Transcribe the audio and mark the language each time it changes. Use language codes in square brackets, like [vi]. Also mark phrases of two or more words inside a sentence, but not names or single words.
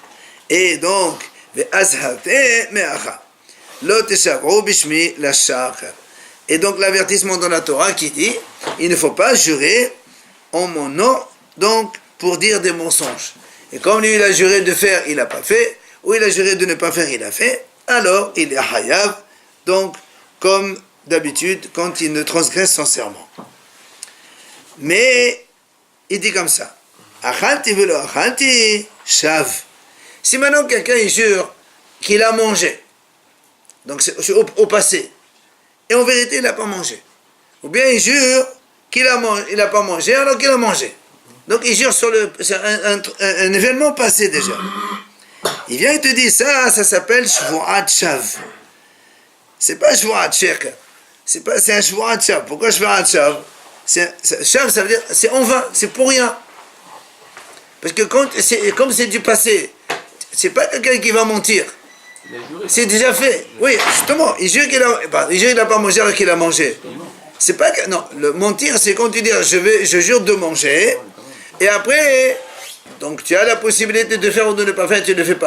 [fr] Et donc, et donc l'avertissement dans la Torah qui dit, il ne faut pas jurer en mon nom, donc pour dire des mensonges. Et comme lui il a juré de faire, il n'a pas fait, ou il a juré de ne pas faire, il a fait, alors il est hayav, donc comme d'habitude quand il ne transgresse son serment. Mais il dit comme ça, [he] אכלתי ולא אכלתי שוא. [fr] Si maintenant quelqu'un il jure qu'il a mangé, donc c'est au passé, et en vérité il n'a pas mangé, ou bien il jure qu'il n'a pas mangé alors qu'il a mangé. Donc il jure sur un événement passé déjà. Il vient et te dit ça s'appelle [he] שבועת שוא. [fr] C'est pas [he] שבועת שקר. [fr] C'est un [he] שבועת שוא. [fr] Pourquoi [he] שבועת שוא? [fr] Shav, ça veut dire c'est en vain, c'est pour rien. Parce que comme c'est du passé, c'est pas quelqu'un qui va mentir. C'est déjà fait. Oui, justement, il jure qu'il n'a pas mangé alors qu'il a mangé. C'est pas que, non, le mentir, c'est quand tu dis je jure de manger, et après, donc tu as la possibilité de faire ou de ne pas faire, tu ne le fais pas.